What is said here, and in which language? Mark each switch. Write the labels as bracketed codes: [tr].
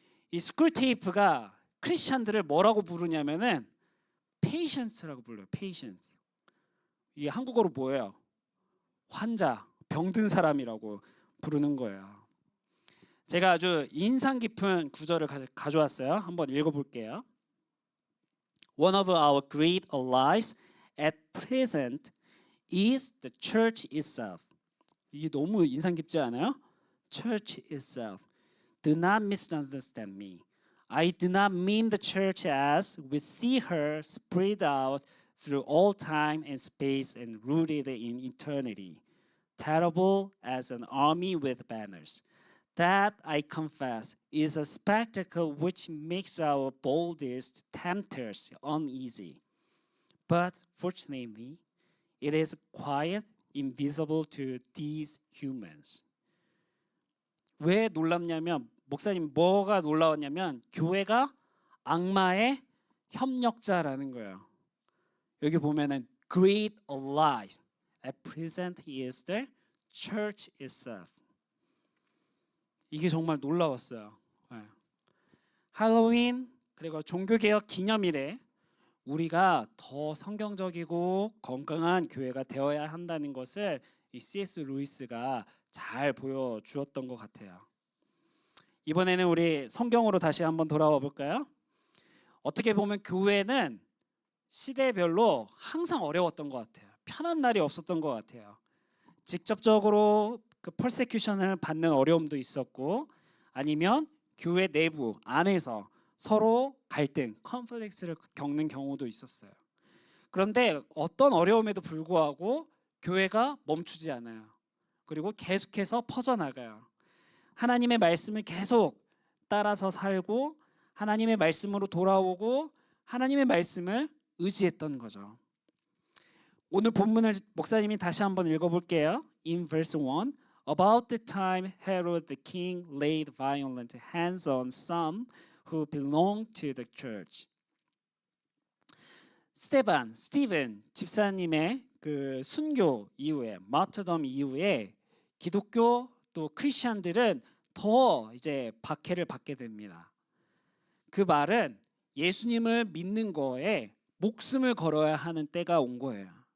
[ko] 이 스쿨테이프가 크리스천들을 뭐라고 부르냐면은 patience라고 불러요. patience. 이게 한국어로 뭐예요? 환자, 병든 사람이라고 부르는 거예요. 제가 아주 인상 깊은 구절을 가져왔어요. 한번 읽어볼게요. [en] One of our great allies at present is the church itself. [ko] 이게 너무 인상 깊지 않아요? [en] Church itself. Do not misunderstand me. I do not mean the church as we see her spread out through all time and space and rooted in eternity, terrible as an army with banners. That, I confess, is a spectacle which makes our boldest tempters uneasy. But fortunately, it is quiet, invisible to these humans. [ko] 왜 놀랍냐면 목사님 뭐가 놀라웠냐면 교회가 악마의 협력자라는 거예요. 여기 보면은 [en] great allies at present is the church itself. [ko] 이게 정말 놀라웠어요. 네. 할로윈 그리고 종교개혁 기념일에 우리가 더 성경적이고 건강한 교회가 되어야 한다는 것을 이 C.S. 루이스가 잘 보여주었던 것 같아요. 이번에는 우리 성경으로 다시 한번 돌아와 볼까요? 어떻게 보면 교회는 시대별로 항상 어려웠던 것 같아요. 편한 날이 없었던 것 같아요. 직접적으로 그 퍼세큐션을 받는 어려움도 있었고 아니면 교회 내부 안에서 서로 갈등, 컨플릭스를 겪는 경우도 있었어요. 그런데 어떤 어려움에도 불구하고 교회가 멈추지 않아요. 그리고 계속해서 퍼져나가요. 하나님의 말씀을 계속 따라서 살고 하나님의 말씀으로 돌아오고 하나님의 말씀을 의지했던 거죠. 오늘 본문을 목사님이 다시 한번 읽어볼게요. [en] In verse 1, about the time Herod the king laid violent hands on some who belonged to the church. [ko] 스티븐 집사님의 그 순교 이후에 마터덤 이후에 기독교 또 크리스천들은 더 이제 박해를 받게 됩니다. 그 말은 예수님을 믿는 거에 목숨을 걸어야 하는 때가 온 거예요.